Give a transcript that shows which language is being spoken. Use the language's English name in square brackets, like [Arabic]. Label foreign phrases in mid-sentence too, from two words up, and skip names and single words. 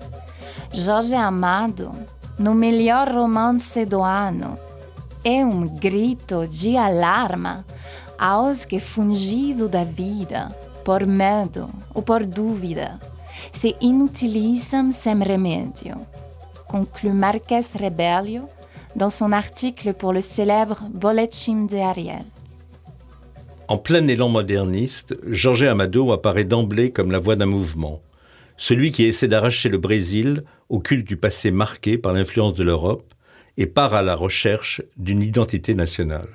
[Portuguese] Jorge Amado, no melhor romance do ano, é um grito de alarma aos que, fugindo da vida, por medo ou por dúvida, se inutilizam sem remédio, [French] conclut Marques Rebelio dans son article pour le célèbre Boletim de Ariel. En plein élan moderniste, Jorge Amado apparaît d'emblée comme la voix d'un mouvement, celui qui essaie d'arracher le Brésil au culte du passé marqué par l'influence de l'Europe et part à la recherche d'une identité nationale.